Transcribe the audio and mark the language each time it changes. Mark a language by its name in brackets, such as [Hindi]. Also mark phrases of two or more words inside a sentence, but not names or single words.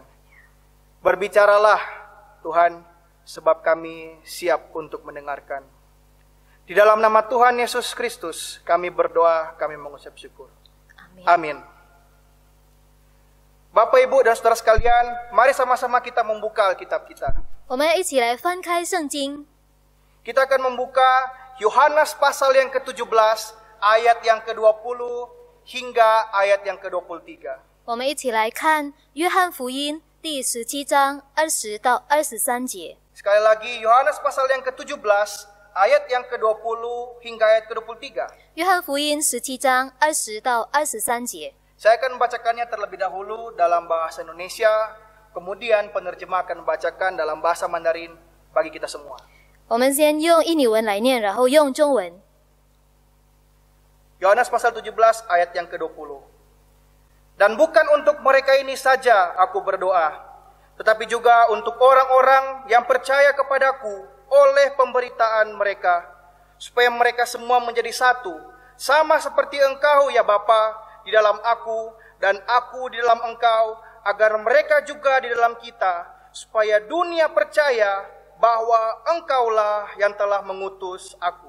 [Indonesian] Berbicaralah Tuhan, sebab kami siap untuk mendengarkan. Di dalam nama Tuhan Yesus Kristus kami berdoa, kami mengucap syukur. Amin. Bapak, Ibu, dan saudara sekalian, mari sama-sama kita membuka Alkitab kita. [Chinese] 我们一起来翻开圣经， [Indonesian] Kita akan membuka Yohanes pasal yang ke-17, ayat yang ke-20 hingga ayat yang ke-23. [Chinese] 我们一起来看约翰福音第17章20到23节。 [Indonesian] Sekali lagi, Yohanes pasal yang ke-17, ayat yang ke-20 hingga ayat ke-23. [Chinese] 约翰福音17章20到23节。 [Indonesian] Saya akan membacakannya terlebih dahulu dalam bahasa Indonesia, kemudian penerjemah akan membacakan dalam bahasa Mandarin bagi kita semua. [Chinese] 我们先用印尼文来念，然后用中文。 [Indonesian] Yohanes pasal 17 ayat yang ke-20. Dan bukan untuk mereka ini saja aku berdoa, tetapi juga untuk orang-orang yang percaya kepadaku oleh pemberitaan mereka, supaya mereka semua menjadi satu, sama seperti Engkau ya Bapa di dalam aku dan aku di dalam Engkau, agar mereka juga di dalam kita, supaya dunia percaya bahwa Engkaulah yang telah mengutus aku.